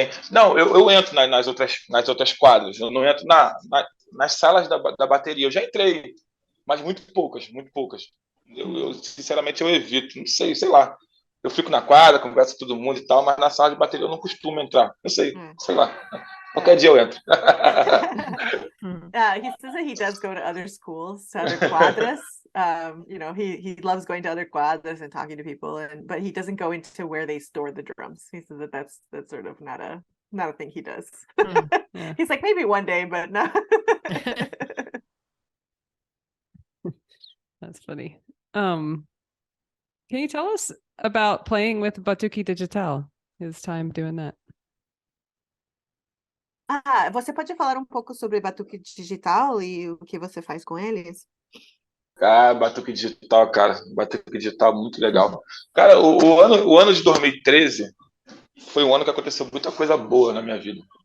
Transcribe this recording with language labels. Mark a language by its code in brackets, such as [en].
[pt] Não, eu entro nas outras quadras. Eu não entro nas salas da bateria. Eu já entrei, mas muito poucas. Eu sinceramente, eu evito. Não sei lá. Eu fico na quadra, converso com todo mundo e tal, mas na sala de bateria eu não costumo entrar. Eu sei lá. Qualquer dia eu entro. [en] He says that he does go to other schools, to other quadras. He loves going to other quadras and talking to people, but he doesn't go into where they store the drums. He says that's sort of not I don't think he does. Yeah. He's like, maybe one day, but no. That's funny. Can you tell us about playing with Batuque Digital? His time doing that. [pt] Você pode falar um pouco sobre batuque digital e o que você faz com eles? Ah, batuque digital, cara. Batuque digital, muito legal. Cara, o ano de 2013 foi um ano que aconteceu muita coisa boa na minha vida.